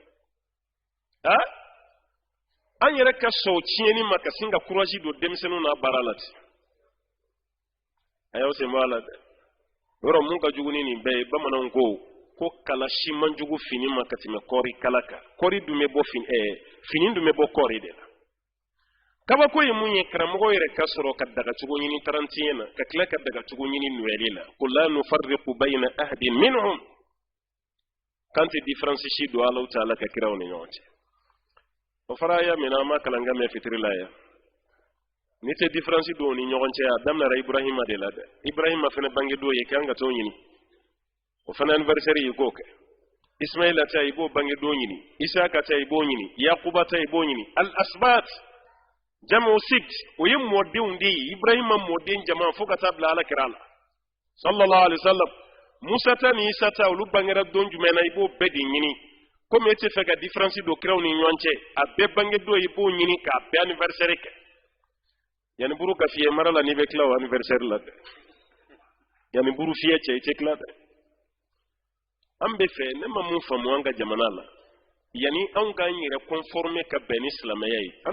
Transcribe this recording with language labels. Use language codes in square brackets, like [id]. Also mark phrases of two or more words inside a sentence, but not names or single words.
[bm] an yɛrɛ ka sɔn tiɲɛni ma ka sin ka courage don denmisɛnninw n'a baara la ten a y'aw sen bɔ a la dɛ yɔrɔ mun ka jugu ni nin bɛɛ ye bamananw ko kala si man jugu fini ma ka tɛmɛ kɔɔri kala kan kɔɔri dun bɛ bɔ fini dun bɛ bɔ kɔɔri de la kabako ye mun ye karamɔgɔ yɛrɛ ka sɔrɔ ka dagacogo ɲini 31 na ka tila ka dagacogo ɲini Noël la ko [ar] لا نفرق بين أحد منهم [bm] kan tɛ différence si don Alahu Taala ka kiraw ni ɲɔgɔn cɛ o fara y'a minɛ an ma kalan kɛ mɛn fitiri la yan ni tɛ différence don ni ɲɔgɔn cɛ a daminɛra Ibrahima de la dɛ Ibrahima fana bange don ye kan ka t'o ɲini o fana anniversaire yi k'o kɛ Ismaïla ta i b'o bange don ɲini Isaka ta i b'o ɲini Yakuba ta i b'o ɲini [ar] الأسباط جمع سبط [bm] o ye mɔdenw de ye Ibrahima mɔden jama fo ka taa bila Alakira la [ar] صلى الله عليه وسلم [bm] Musa ta ni Isa ta olu bangera don jumɛn na i b'o bɛɛ de ɲini comme e tɛ fɛ ka différence don kiraw ni ɲɔgɔn cɛ a bɛɛ bange don i b'o ɲini k'a bɛɛ anniversaire kɛ yani buru ka fiyɛ mara la n'i bɛ tila o anniversaire la dɛ yani buru fiyɛ cɛ i tɛ tila dɛ an bɛ fɛ ne ma mun faamu an ka jamana la yani anw k'an yɛrɛ conformer ka bɛn ni silamɛya ye an